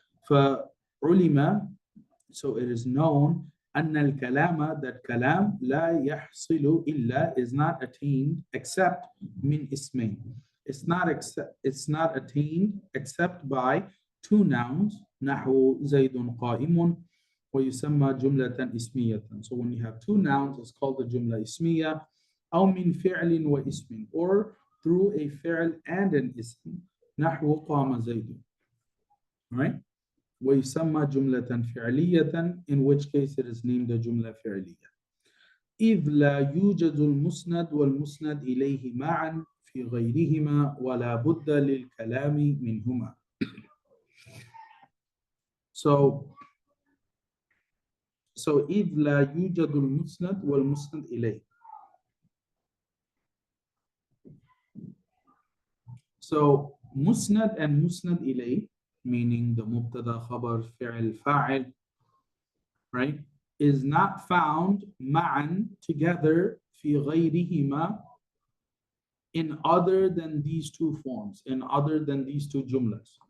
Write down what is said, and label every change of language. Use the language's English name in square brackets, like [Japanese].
[English] For ulima, so it is known [Arabic] أن الكلام, [English] that kalam [Arabic] لا يحصل إلا, [English] is not attained except min ismain. It's not attained except by two nouns. [Arabic] نحو زيد قائم ويسمى جملة اسمية. [English] So when you have two nouns, it's called the jumla ismiya. [Arabic] أو من فعل واسم, [English] or through a fi'l and an ism. [Arabic] نحو قام زيد. [English] Right? [Arabic] ويسمى جملة [English] فعلية, in which case it is named a jumla فعلية. [Arabic] إذ لا يوجد المسند والمسند إليه معا في غيرهما ولا بد للكلام منهما. [English] So [Arabic] إذ لا يوجد المسند والمسند إليه. [English] So musnad and musnad ilay, meaning the mubtada, khabar, fi'l, fa'il, right, is not found ma'an, together, fi ghayrihima, in other than these two forms, in other than these two jumlas.